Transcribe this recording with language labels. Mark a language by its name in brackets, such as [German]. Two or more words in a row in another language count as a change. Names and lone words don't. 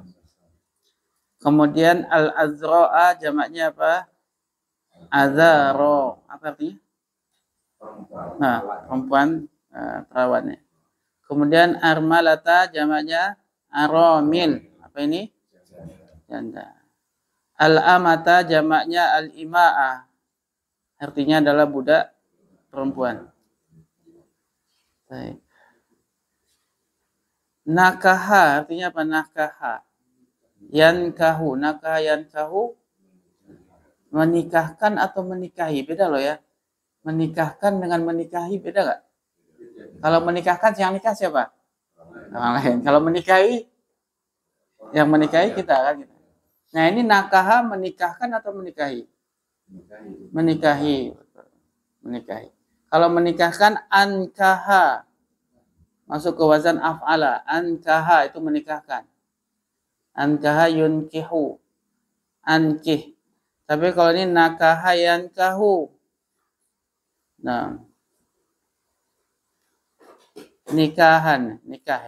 [Indonesian] Kemudian al-azra'a jamaknya apa? Azaro. Apa artinya? Nah, perempuan perawannya. Kemudian armalata jamaknya aramil. Apa ini? Janda. Al-amata jamaknya al-ima'ah. Artinya adalah budak perempuan. Baik. Nakaha artinya apa? Nakaha. [Arabic] ينكح. نكح ينكح. [Indonesian] Menikahkan atau menikahi. Beda loh ya. Menikahkan dengan menikahi beda gak? Kalau menikahkan yang nikah siapa? Orang lain. Kalau menikahi, yang menikahi kita kan. Nah ini nakaha menikahkan atau menikahi? Menikahi. Kalau menikahkan ankaha. Masuk ke wazan af'ala. Ankaha itu menikahkan. [Arabic] أنكح ينكح. أنكح. [Indonesian] Tapi kalau ini [Arabic] نكح ينكح. [Indonesian] Nah. Nikahan. Nikah.